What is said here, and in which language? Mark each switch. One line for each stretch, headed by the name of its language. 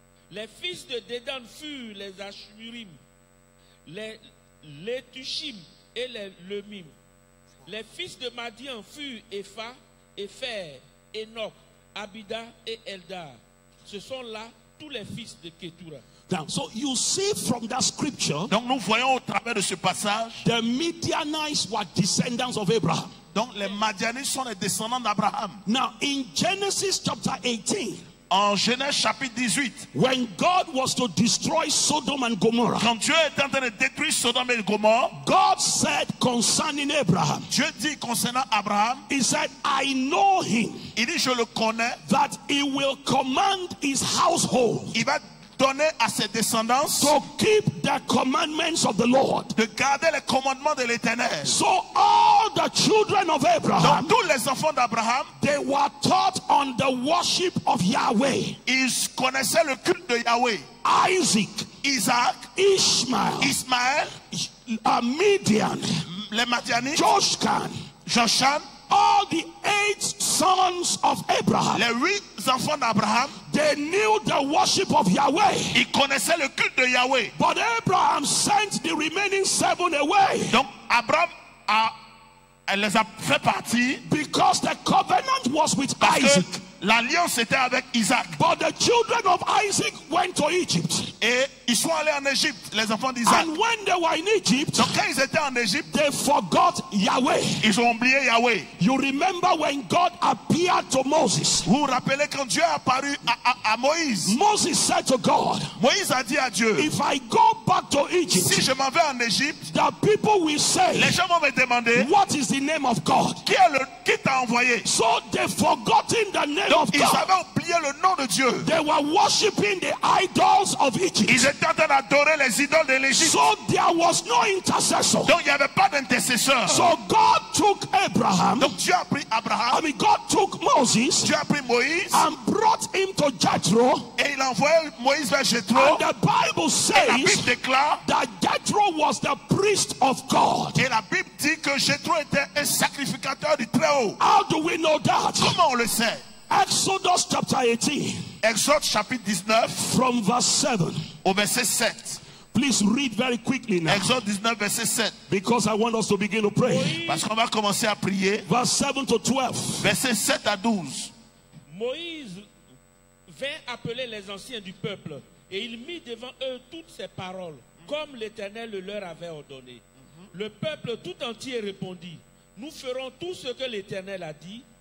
French: Les fils de Dédan furent les Ashmurim, les Tushim et les Lemim. Les fils de Madian furent Epha, Epher, Enoch, Abida et Eldar. Ce sont là tous les fils de Ketura.
English: Now, so you see from that scripture,
French: Donc nous voyons au travers de ce passage,
English: the Midianites were descendants of Abraham.
French: donc les Madianites sont les descendants d'Abraham.
English: Now, in Genesis chapter 18,
French: En Genèse chapitre 18,
English: when God was to destroy Sodom and Gomorrah,
French: quand Dieu est en train de détruire Sodome et Gomorrhe,
English: God said concerning Abraham,
French: Dieu dit concernant Abraham,
English: he said, I know him,
French: il dit je le connais,
English: that he will command his household
French: il va donné à ses descendants
English: to keep the commandments of the Lord.
French: de garder les commandements de l'Éternel.
English: So all the children of Abraham,
French: Donc tous les enfants d'Abraham,
English: they were taught on the worship of Yahweh.
French: ils connaissaient le culte de Yahweh.
English: Isaac,
French: Isaac,
English: Ishmael,
French: Ismaël,
English: Midian,
French: les Madianites,
English: Joshkan,
French: Joshan,
English: all the 8 sons of Abraham,
French: les 8 enfants d'Abraham,
English: they knew the worship of Yahweh.
French: ils connaissaient le culte de Yahweh.
English: But Abraham sent the remaining 7 away
French: Donc Abraham elle les a fait partir
English: because the covenant was with
French: parce
English: Isaac.
French: que l'alliance était avec Isaac.
English: But the children of Isaac went to Egypt.
French: Et ils sont allés en Égypte, les enfants d'Isaac.
English: And when they were in Egypt,
French: Donc quand ils étaient en Égypte,
English: they forgot Yahweh.
French: ils ont oublié Yahweh.
English: You remember when God appeared to Moses?
French: Vous vous rappelez quand Dieu est apparu à Moïse?
English: Moses said to God,
French: Moïse a dit à Dieu,
English: if I go back to
French: si
English: Egypt,
French: je m'en vais en Égypte,
English: the people will say,
French: les gens vont me demander,
English: what is the name of God?
French: qui t'a envoyé?
English: So they forgotten the name
French: Donc
English: of
French: ils
English: God.
French: avaient oublié le nom de Dieu.
English: They were worshiping the idols of
French: Ils
English: Egypt.
French: étaient en train d'adorer les idoles de l'Égypte.
English: So there was no intercessor.
French: Donc il n'y avait pas d'intercesseur.
English: So God took Abraham,
French: Donc Dieu a pris Abraham,
English: God took Moses
French: Dieu a pris Moïse
English: and brought him to Jethro.
French: et il a envoyé Moïse vers Jéthro.
English: And the Bible
French: Et la Bible
English: says
French: déclare,
English: that Jethro was the priest of God.
French: et la Bible dit que Jéthro était un sacrificateur du Très-Haut.
English: How do we know that?
French: Comment on le sait?
English: Exodus chapter 18
French: Exode chapitre 19
English: from verse 7.
French: au verset 7.
English: Please read very quickly now
French: Exode 19 verset 7.
English: because I want us to begin to pray.
French: Parce qu'on va commencer à prier.
English: Verse 7 to 12.
French: Verset 7 à 12. Moïse vint appeler les anciens du peuple et il mit devant eux toutes ces paroles, comme l'Éternel le leur avait ordonné. Le peuple tout entier répondit, nous ferons tout ce que l'Éternel a dit.